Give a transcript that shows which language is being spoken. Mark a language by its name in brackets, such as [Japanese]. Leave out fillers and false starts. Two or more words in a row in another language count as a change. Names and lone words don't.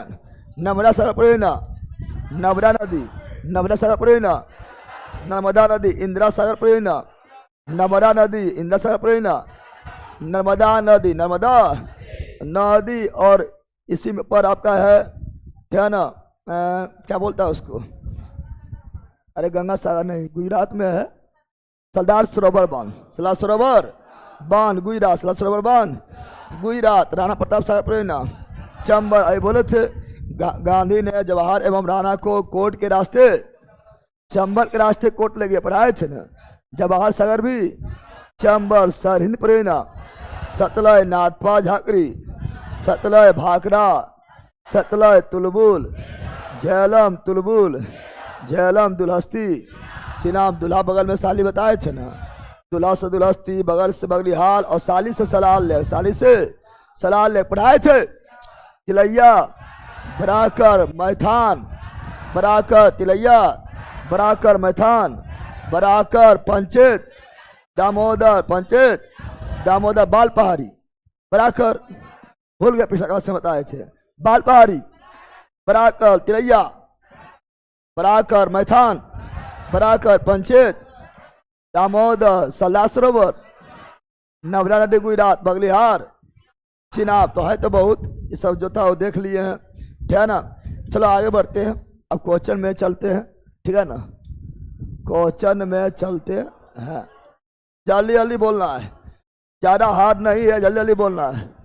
[Hindi] नर्मदा सागर परियोजना, नर्मदा नदी, नर्मदा सागर परियोजना, नर्मदा नदी इंदिरा सागर परियोजना, नर्मदा नदी इंदिरा सागर परियोजना, नर्मदा नदी, नर्मदा नदी और इसी में पर आपका है क्या ना, क्या बोलता है उसको, अरे गंगा सागर नहीं, गुजरात में है सरदार सरोवर बांध, सरदार सरोवर बांध गुजरात, सरदार सरोवर बांध गुजरात, राणा प्रताप सागर परियोजना चंबल। अभी बोले थे गांधी ने जवाहर एवं राणा को कोर्ट के रास्ते, चंबल के रास्ते कोर्ट ले गए, पढ़ाए थे ना। जवाहर सागर भी चंबल सरहिंद परियोजना, सतलय नाथपा झाकरी, सतलय भाखड़ा, सतलय तुलबुल, झेलम तुलबुल, झेलम दुलहस्ती, चिनाब दुल्हा बगल में साली बताए थे ना, दुल्हा से दुलहस्ती, बगल से बगलिहाल और साली से सलाल ले, साली से सलाल ले पढ़ाए थे। तिलैया बराकर मैथान, बराकर तिलैया, बराकर मैथान, बराकर पंचायत, दामोदर पंचायत, दामोदर बाल पहाड़ी, बराकर भूल गए पिछला क्लास में बताए थे, बाल पहाड़ी, बराकर तिलैया, बराकर मैथान, बराकर पंचायत, दामोदर सरदार सरोवर, नर्मदा नदी गुजरात, बगलिहार, चिनाब। तो है तो बहुत, ये सब जो था वो देख लिए हैं, ठीक है ना। चलो आगे बढ़ते हैं, अब क्वेश्चन में चलते हैं, ठीक है ना, क्वेश्चन में चलते हैं। जल्दी जल्दी बोलना है, ज़्यादा हार्ड नहीं है, जल्दी जल्दी बोलना है।